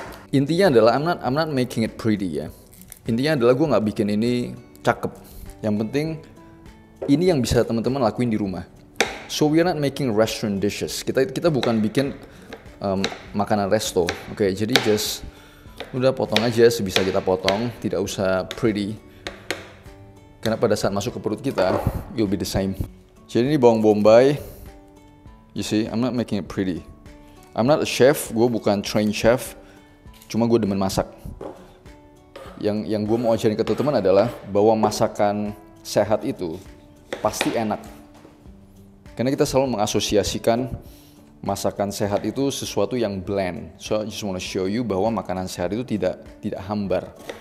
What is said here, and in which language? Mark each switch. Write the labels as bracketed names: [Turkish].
[Indonesian] Intinya adalah [English] I'm not making it pretty [Indonesian] ya. Intinya adalah gue nggak bikin ini cakep. Yang penting ini yang bisa teman-teman lakuin di rumah. [English] So we're not making restaurant dishes. [Indonesian] Kita bukan bikin makanan resto. Oke, jadi just udah potong aja sebisa kita potong, tidak usah pretty. Karena pada saat masuk ke perut kita, [English] you'll be the same. [Indonesian] Jadi ini bawang bombay. [English] You see, I'm not making it pretty. I'm not a chef, [Indonesian] gue bukan trained chef. Cuma gue demen masak. Yang gue mau ajarin ke teman-teman adalah bahwa masakan sehat itu pasti enak. Karena kita selalu mengasosiasikan masakan sehat itu sesuatu yang bland. [English] So I just want to show you [Indonesian] bahwa makanan sehat itu tidak hambar.